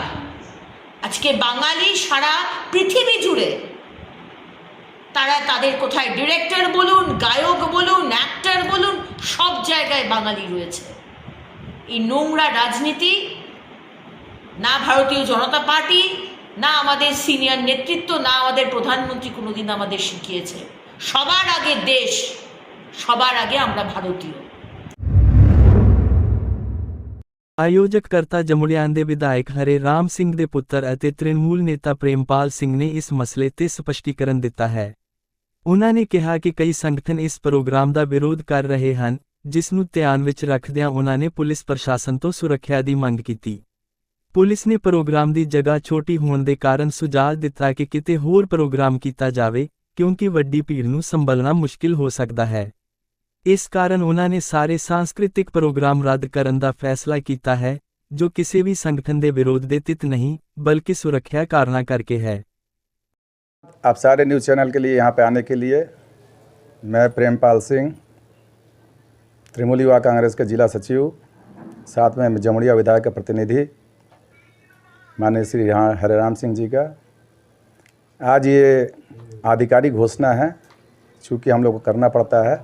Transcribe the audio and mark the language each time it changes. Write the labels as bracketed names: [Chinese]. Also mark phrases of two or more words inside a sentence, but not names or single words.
[Bangla] আজকে বাঙালি সারা পৃথিবী জুড়ে তারা তাদের কোথায় ডিরেক্টর বলুন, গায়ক বলুন, অ্যাক্টর বলুন, সব জায়গায় বাঙালি রয়েছে। এই নোংরা রাজনীতি না ভারতীয় জনতা পার্টি, না আমাদের সিনিয়র নেতৃত্ব, না আমাদের প্রধানমন্ত্রী কোনোদিন আমাদের শিখিয়েছে। সবার আগে দেশ, সবার আগে আমরা ভারতীয়। [Punjabi] ਆਯੋਜਕਕਰਤਾ ਜਮੁੜਿਆਂ ਦੇ ਵਿਧਾਇਕ ਹਰੇ ਰਾਮ ਸਿੰਘ ਦੇ ਪੁੱਤਰ ਅਤੇ ਤ੍ਰਿਣਮੂਲ ਨੇਤਾ ਪ੍ਰੇਮਪਾਲ ਸਿੰਘ ਨੇ ਇਸ ਮਸਲੇ ਤੇ ਸਪਸ਼ਟੀਕਰਨ ਦਿੱਤਾ ਹੈ। ਉਨ੍ਹਾਂ ਨੇ ਕਿਹਾ ਕਿ ਕਈ ਸੰਗਠਨ ਇਸ ਪ੍ਰੋਗਰਾਮ ਦਾ ਵਿਰੋਧ ਕਰ ਰਹੇ ਹਨ, ਜਿਸ ਨੂੰ ਧਿਆਨ ਵਿੱਚ ਰੱਖਦਿਆਂ ਉਨ੍ਹਾਂ ਨੇ ਪੁਲਿਸ ਪ੍ਰਸ਼ਾਸਨ ਤੋਂ ਸੁਰੱਖਿਆ ਦੀ ਮੰਗ ਕੀਤੀ। ਪੁਲਿਸ ਨੇ ਪ੍ਰੋਗਰਾਮ ਦੀ ਜਗ੍ਹਾ ਛੋਟੀ ਹੋਣ ਦੇ ਕਾਰਨ ਸੁਝਾਅ ਦਿੱਤਾ ਕਿ ਕਿਤੇ ਹੋਰ ਪ੍ਰੋਗਰਾਮ ਕੀਤਾ ਜਾਵੇ, ਕਿਉਂਕਿ ਵੱਡੀ ਭੀੜ ਨੂੰ ਸੰਭਲਣਾ ਮੁਸ਼ਕਿਲ ਹੋ ਸਕਦਾ ਹੈ। ਇਸ ਕਾਰਨ ਉਨ੍ਹਾਂ ਨੇ ਸਾਰੇ [Hindi] सांस्कृतिक प्रोग्राम [Punjabi] ਰੱਦ ਕਰਨ ਦਾ ਫੈਸਲਾ ਕੀਤਾ ਹੈ, ਜੋ ਕਿਸੇ ਵੀ ਸੰਗਠਨ ਦੇ ਵਿਰੋਧ ਦੇ ਤਿਤ [Hindi] नहीं बल्कि सुरक्षा कारणों करके है। आप सारे [English] news channel [Hindi] के लिए यहाँ पे आने के लिए मैं प्रेमपाल सिंह, तृणमूल युवा कांग्रेस के जिला सचिव, साथ में जमुड़िया विधायक के प्रतिनिधि माननीय श्री हरेराम सिंह जी का आज ये आधिकारिक घोषणा है, चूँकि हम लोग को करना पड़ता है।